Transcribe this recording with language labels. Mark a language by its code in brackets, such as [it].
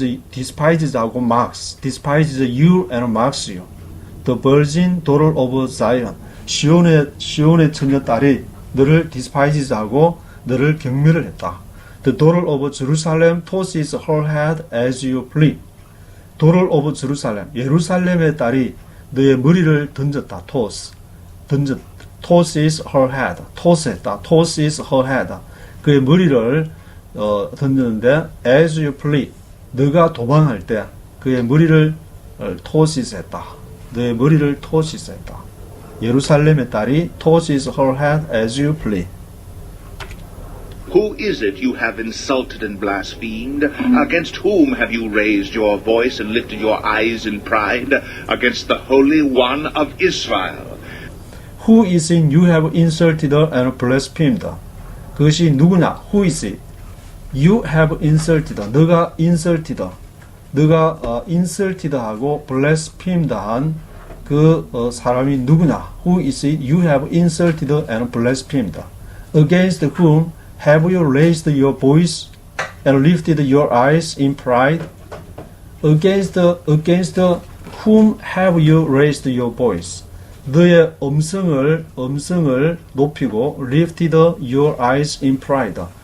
[en] despises 하고 mocks, despises you and mocks you. The virgin daughter of Zion, [ko] 시온의 처녀 딸이 너를 despises 하고 너를 경멸을 했다. [en] The daughter of Jerusalem tosses her head as you flee. daughter of Jerusalem, [ko] 예루살렘의 딸이 너의 머리를 던졌다. toss. [en] tosses her head. toss했다. tosses her head. [ko] 그의 머리를 던졌는데 [en] as you flee. [ko] 너가 도망할 때 그의 머리를 tosses했다. 너의 머리를 tosses했다. 예루살렘의 딸이 [en] tosses her head as you flee. Who is it you have insulted and blasphemed? Against whom have you raised your voice and lifted your eyes in pride? Against the Holy One of Israel. Who is it you have insulted and blasphemed? [ko] 그것이 누구냐? [en] Who is it? You have insulted. [ko] 너가 insulted. 너가 insulted하고 blasphemed한 그 사람이 누구냐? [en] Who is it you have insulted and blasphemed? Against whom have you raised your voice and lifted your eyes in pride? Against whom have you raised your voice? [ko] 너의 음성을 높이고 [en] lifted your eyes in pride.